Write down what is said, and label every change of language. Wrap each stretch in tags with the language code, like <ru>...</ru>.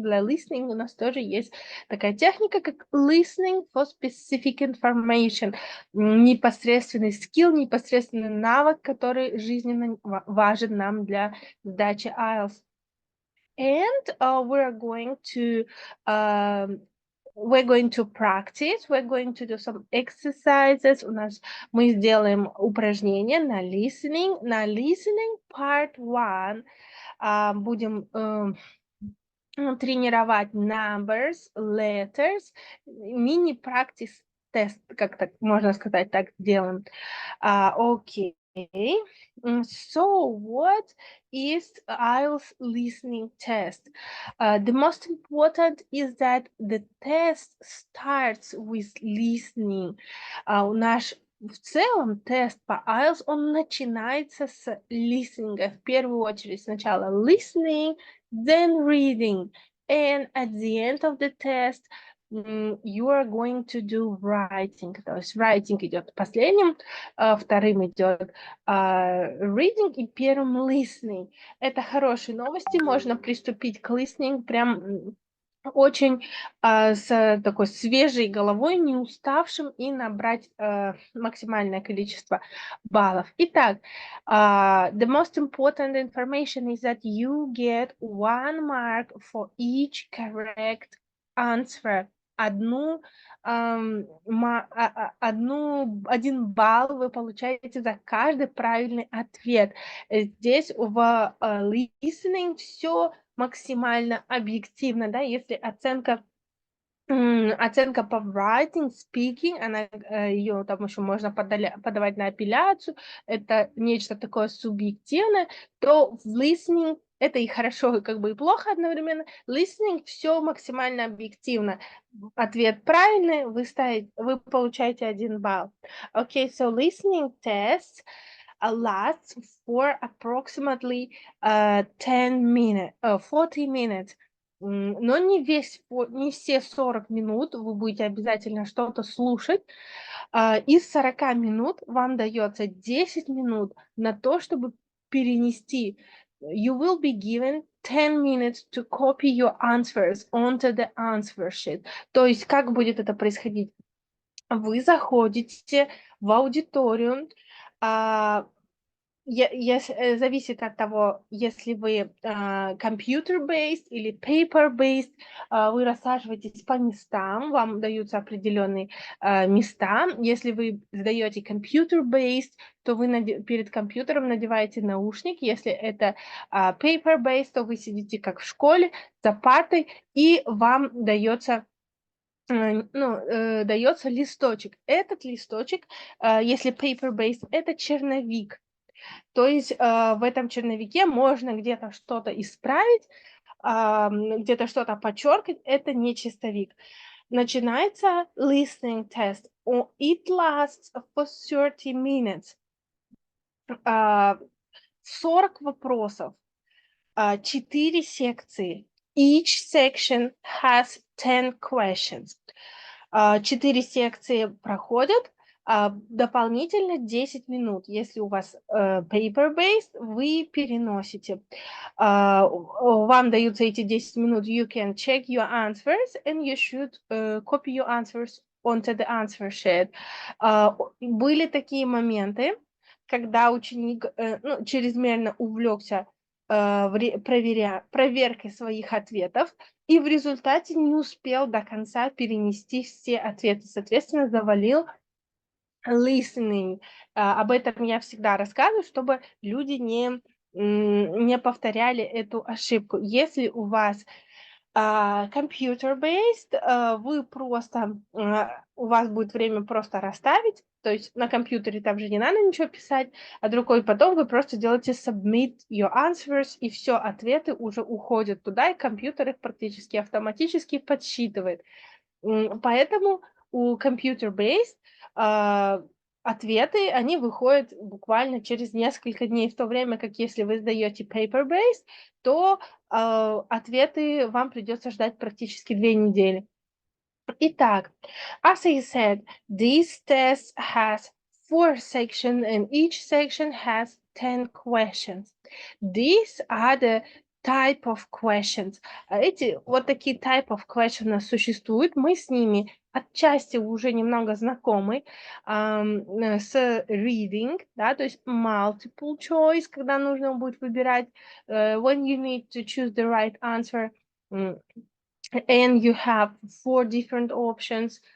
<ru>Для listening у нас тоже есть такая техника, как</ru> <en>listening for specific information.</en> <ru>Непосредственный скилл, непосредственный навык, который жизненно важен нам для сдачи IELTS.</ru> <en>And we're going to practice, we're going to do some exercises.</en> <ru>Мы сделаем упражнения на listening. На listening part 1 будем тренировать numbers, letters, мини-practice тест, как так можно сказать, так сделаем.</ru> <en>Okay. So what is IELTS listening test? The most important is that the test starts with listening.</en> <ru>Наш в целом тест по IELTS, он начинается с listening. В первую очередь сначала listening,</ru> <en>then reading. And at the end of the test, you are going to do writing.</en> <ru>То есть writing идет последним, вторым идет reading и первым listening. Это хорошие новости, можно приступить к listening прям очень с такой свежей головой, не уставшим, и набрать максимальное количество баллов.</ru> <en>Итак, the most important information is that you get 1 mark for each correct answer.</en> <ru>Один балл вы получаете за каждый правильный ответ. Здесь в listening все максимально объективно, да, если оценка по writing, speaking, ее там еще можно подавать на апелляцию, это нечто такое субъективное, то в listening это и хорошо, как бы и плохо одновременно. Listening все максимально объективно. Ответ правильный, вы получаете 1 балл.</ru> <en>Okay, so listening tests lasts for approximately 40 minutes.</en> <ru>Но не все 40 минут вы будете обязательно что-то слушать. Из 40 минут вам дается 10 минут на то, чтобы перенести. You will be given 10 minutes to copy your answers onto the answer sheet. То есть как будет это происходить? Вы заходите в аудиторию, зависит от того, если вы computer-based или paper-based, вы рассаживаетесь по местам, вам даются определенные места. Если вы сдаете computer-based, то вы перед компьютером надеваете наушник. Если это paper-based, то вы сидите как в школе за партой, и вам дается листочек. Этот листочек, если paper-based, это черновик. То есть в этом черновике можно где-то что-то исправить, где-то что-то подчеркнуть. Это не чистовик. Начинается listening test.</ru> <en>It lasts for 30 minutes.</en> <ru>40 вопросов, 4 секции.</ru> <en>Each section has 10 questions.</en> <ru>4 секции проходят, Дополнительно 10 минут. Если у вас paper-based, вы переносите. Вам даются эти 10 минут.</ru> <en>You can check your answers and you should copy your answers onto the answer sheet.</en> <ru>Были такие моменты, когда ученик чрезмерно увлекся проверкой своих ответов и в результате не успел до конца перенести все ответы. Соответственно, завалил listening. Об этом я всегда рассказываю, чтобы люди не повторяли эту ошибку. Если у вас computer-based, вы просто, у вас будет время просто расставить, то есть на компьютере там же не надо ничего писать, а другой потом вы просто делаете</ru> <en>submit your answers,</en> <ru>и все, ответы уже уходят туда, и компьютер их практически автоматически подсчитывает. Поэтому у computer-based ответы, они выходят буквально через несколько дней, в то время как если вы сдаете paper-based, то ответы вам придется ждать практически 2 недели.</ru> <en>Итак, as I said, this test has 4 sections and each section has 10 questions. These are the type of questions.</en> <ru>Эти вот такие</ru> <en>type of questions</en> <ru>существуют, мы с ними отчасти уже немного знакомы с reading, да, то есть multiple choice, когда нужно будет выбирать,</ru> <en>when you need to choose the right answer, and you have 4 different options.</en>